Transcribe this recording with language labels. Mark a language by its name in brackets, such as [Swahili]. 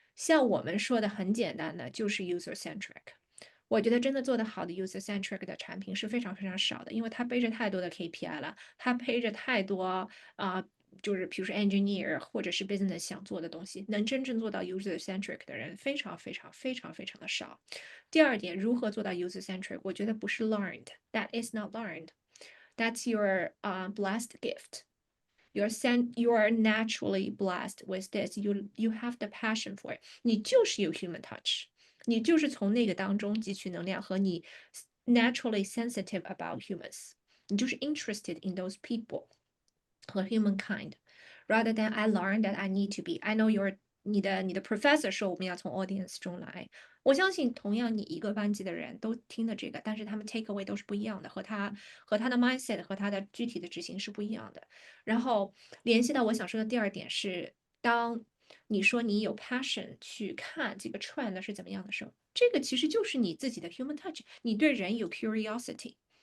[Chinese] 像我们说的很简单的，就是 user centric。我觉得真的做得好的 user centric 的产品是非常非常少的，因为它背着太多的 KPI 了，它背着太多就是比如说 engineer 或者是 business 想做的东西，能真正做到 user centric 的人非常非常非常非常的少。第二点，如何做到 user centric？我觉得不是 [English] learned，that is not learned，that's your blessed gift。 You are naturally blessed with this. You have the passion for it. [Chinese] 你就是有 human touch，你就是从那个当中汲取能量，和你 [English] naturally sensitive about humans， [Chinese] 你就是 [English] interested in those people [Chinese] 和 humankind。 [English] Rather than I learn that I need to be. I know [Chinese] 你的 professor 说我们要从 audience 中来，我相信同样你一个班级的人都听的这个，但是他们 take away 都是不一样的，和他的 mindset 和他的具体的执行是不一样的。然后联系到我想说的第二点是，当你说你有 passion 去看这个 trend 是怎么样的时候，这个其实就是你自己的 human touch，你对人有 curiosity。